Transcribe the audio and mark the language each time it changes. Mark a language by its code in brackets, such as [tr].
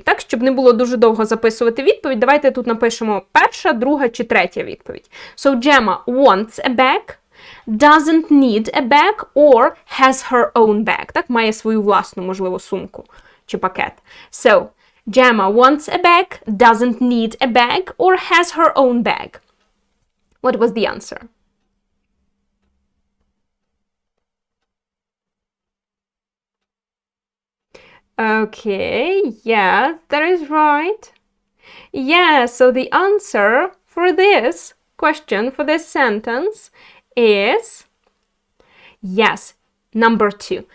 [uk] Так, щоб не було дуже довго записувати відповідь, давайте тут напишемо перша, друга чи третя відповідь. [en] So Gemma wants a bag, doesn't need a bag or has her own bag. [uk] Так, має свою власну, можливо, сумку чи пакет. [en] So Gemma wants a bag, doesn't need a bag or has her own bag. What was the answer? Okay, yeah, that is right. Yeah, so the answer for this question, for this sentence is yes, number 2.